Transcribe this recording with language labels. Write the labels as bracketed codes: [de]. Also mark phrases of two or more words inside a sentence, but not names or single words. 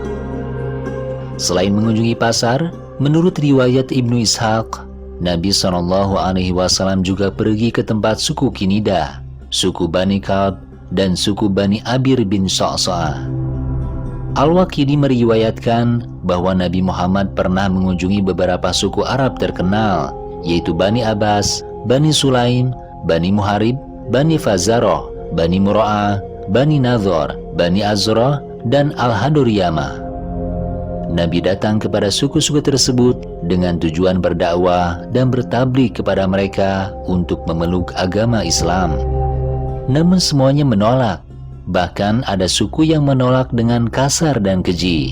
[id] Selain mengunjungi pasar, menurut riwayat Ibnu Ishaq, Nabi SAW juga pergi ke tempat suku Kinidah, suku Bani Kalb, dan suku Bani Abir bin Sa'sa'ah. Al-Waqidi meriwayatkan bahwa Nabi Muhammad pernah mengunjungi beberapa suku Arab terkenal, yaitu Bani Abbas, Bani Sulaim, Bani Muharib, Bani Fazaroh, Bani Mura'ah, Bani Nadhor, Bani Azrah, dan Al-Haduriyamah. Nabi datang kepada suku-suku tersebut dengan tujuan berdakwah dan bertabligh kepada mereka untuk memeluk agama Islam. Namun semuanya menolak. Bahkan ada suku yang menolak dengan kasar dan keji.